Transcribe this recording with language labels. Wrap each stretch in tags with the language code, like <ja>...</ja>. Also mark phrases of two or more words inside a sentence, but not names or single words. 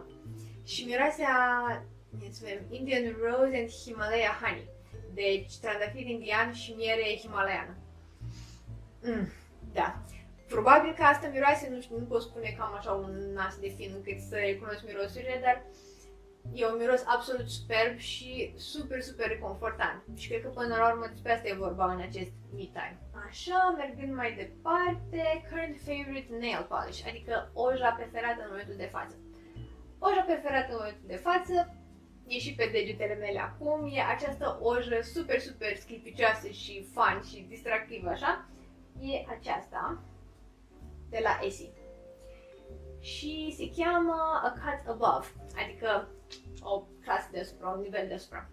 <ro>Și miroase a Indian Rose and Himalaya Honey, deci trandafir indian și miere himalaiană. Da. Probabil că asta miroase, nu știu, nu pot spune că am așa un nas de fin încât să recunosc mirosurile, dar e un miros absolut superb și super, super reconfortant. Și cred că până la urmă despre asta e vorba în acest</ro> <en>me time.</en> <ro>Așa, mergând mai departe,</ro> <en>current favorite nail polish,</en> <ro>adică oja preferată în momentul de față. Oja preferată în momentul de față, e și pe degetele mele acum, e această ojă super, super sclipicioasă și fun și distractivă, așa. E aceasta, de la Essie. Și se cheamă A Cut Above, adică o clasă deasupra, un nivel deasupra.</ro>